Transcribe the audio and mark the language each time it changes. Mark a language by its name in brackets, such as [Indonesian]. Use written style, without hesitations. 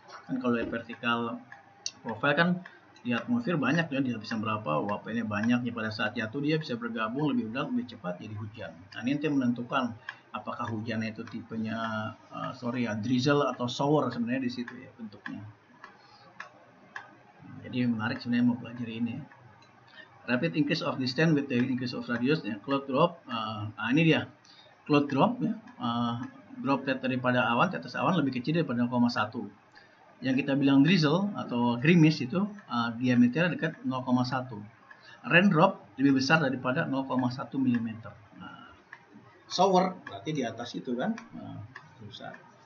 [Indonesian] Kan kalau vertical profile kan di atmosfer banyak ya, dia bisa berapa uapnya banyak ya, pada saat jatuh dia bisa bergabung lebih cepat jadi hujan. Nah, ini nanti menentukan apakah hujannya itu tipenya drizzle atau shower sebenarnya di situ ya bentuknya. Jadi menarik sebenarnya mau pelajari ini. [English] Rapid increase of distance with the increase of radius ya, cloud drop. [Indonesian] Nah ini dia cloud drop ya, droplet daripada awan, tetes awan lebih kecil daripada 0,1. Yang kita bilang drizzle atau gerimis itu diameternya dekat 0,1. Raindrop lebih besar daripada 0,1 mm. Nah, shower berarti di atas itu kan, besar.